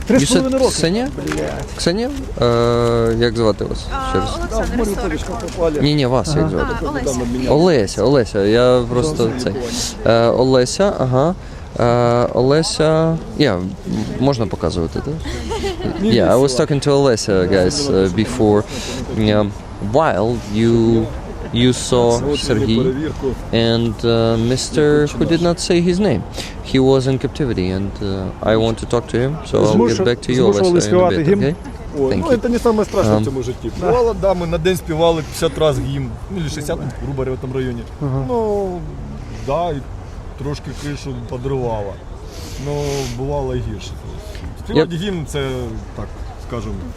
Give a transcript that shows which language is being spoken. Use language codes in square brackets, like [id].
[uk] 3,5 роки. Ксенія? Ксенія? Як звати вас? Ще раз. Олександр Історик. Ні, вас як звати? Олеся. Олеся, я просто цей. Олеся, ага. Олеся, можна показувати, так? [en] Yeah, I was talking to Olesya, guys, before. While you saw Sergey and Mr. who did not say his name. He was in captivity, and I want to talk to him, so I'll get back to you, Olesya, in a bit, okay? [uk] Ой, це не саме страшне в цьому житті. Бувало, ми на день співали 50 разів гімн, ну, 60, грубо говоря, в тому районі. Ну, і трошки кришу подривало. Ну, бувало і гірше. Співати гімн – це, так, скажімо,